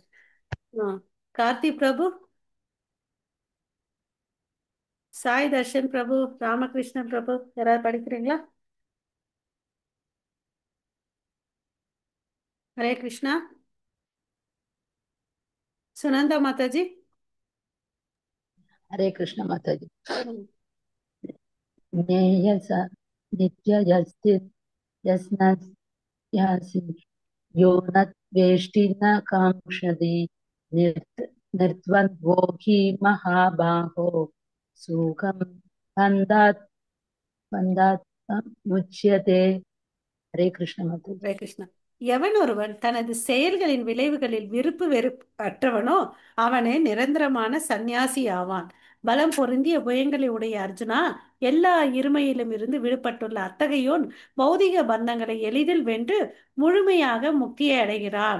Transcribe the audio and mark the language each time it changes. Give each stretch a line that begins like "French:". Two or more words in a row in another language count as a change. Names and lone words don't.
Tamil: கார்த்தி பிரபு, சாய் தர்ஷன் பிரபு, ராமகிருஷ்ணன் பிரபு, யாராவது படிக்கிறீங்களா? ஹரே கிருஷ்ணா. சுனந்தா மாதாஜி.
Hindi: हरे कृष्ण माता जी। ம்,
Sanskrit: ज्ञेय स नित्य यस्नासि यो न द्वेष्टि न काङ्क्षति निर्द्वन्द्वो हि महाबाहो सुखं बन्धात् बन्धात् मुच्यते।
Hindi: हरे कृष्ण माता जी।
Tamil: ஹரே கிருஷ்ணா. எவன் ஒருவன் தனது செயல்களின் விளைவுகளில் விருப்பு வெறுப்பு அற்றவனோ அவனே நிரந்தரமான சந்நியாசி ஆவான். பலம் பொருந்திய புயங்களை உடைய அர்ஜுனா, எல்லா இருமையிலும் இருந்து விடுபட்டுள்ள அத்தகையோன் பௌதிக பந்தங்களை எளிதில் வென்று முழுமையாக முக்தியை அடைகிறான்.